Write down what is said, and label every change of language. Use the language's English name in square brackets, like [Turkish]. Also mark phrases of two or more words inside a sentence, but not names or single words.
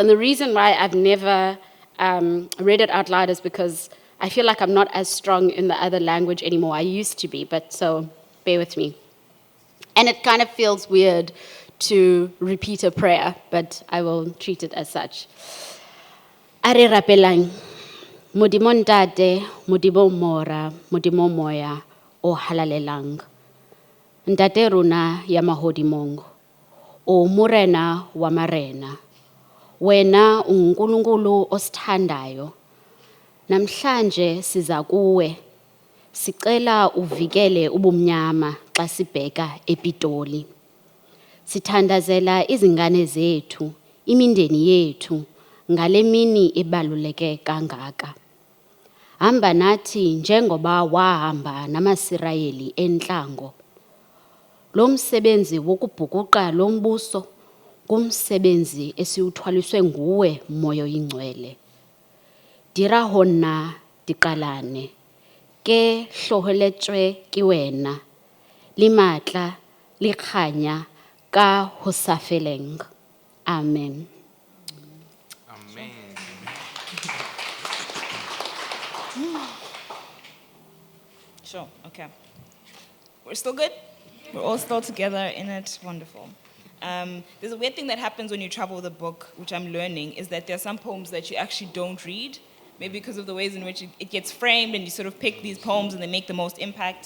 [English] And the reason why I've never read it out loud is because I feel like I'm not as strong in the other language anymore. I used to be, but so bear with me. And it kind of feels weird to repeat a prayer, but I will treat it as such. [Southern Sotho] Are rapelang, modimo ntate, modimo mora, modimo moya, o halalelang. Ntate runa ya mahodimong, o murena wa marena. [Zulu] Wena unkulunkulu osithandayo. [Xhosa] Namhlanje siza kuwe sicela uvikele ubumnyama xa sibheka ePitoli. [Zulu] Sithandazela izingane zethu, imindeni yethu ngale mini ebaluleke kangaka. Hamba nathi njengoba wahamba namaSirayeli entlango. Lo msebenzi wokubhukuqa lo mbuso kumsebenzi esiuthwaliswe nguwe moyo oyingcwele. [Southern Sotho] Dira hona diqalane ke hloheletswe ke wena le matla le kganya ka ho sa feleng. [English] Amen. Amen. Sure, okay. We're still good? We're all still together in it. Wonderful. There's a weird thing that happens when you travel with a book, which I'm learning, is that there are some poems that you actually don't read, maybe because of the ways in which it gets framed, and you sort of pick these poems and they make the most impact.